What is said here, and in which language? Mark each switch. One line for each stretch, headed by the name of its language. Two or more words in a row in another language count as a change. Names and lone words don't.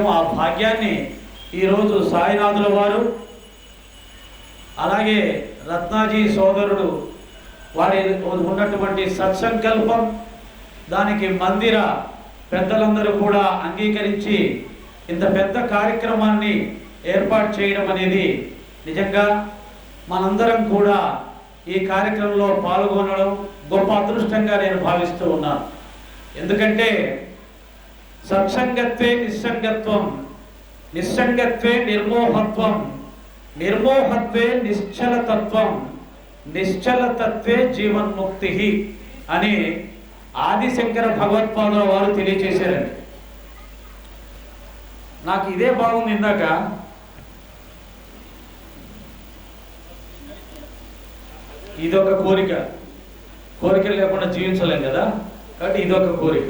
Telugu: ఆ భాగ్యాన్ని ఈరోజు సాయినాథుల వారు అలాగే రత్నాజీ సోదరుడు వారి ఉన్నటువంటి సత్సంకల్పం, దానికి మందిర పెద్దలందరూ కూడా అంగీకరించి ఇంత పెద్ద కార్యక్రమాన్ని ఏర్పాటు చేయడం అనేది నిజంగా మనందరం కూడా ఈ కార్యక్రమంలో పాల్గొనడం గొప్ప అదృష్టంగా నేను భావిస్తూ ఉన్నాను. ఎందుకంటే
Sanskrit: సత్సంగత్వే నిస్సంగత్వం, నిస్సంగత్వే నిర్మోహత్వం, నిర్మోహత్వే నిశ్చలతత్వం, నిశ్చలతత్వే జీవన్ముక్తి
Telugu: అని ఆదిశంకర భగవత్పాదుల వారు తెలియజేశారండి. నాకు ఇదే బాగుంది. ఇందాక ఇదొక కోరిక, కోరికలు లేకుండా జీవించలేం కదా, కాబట్టి ఇదొక కోరిక.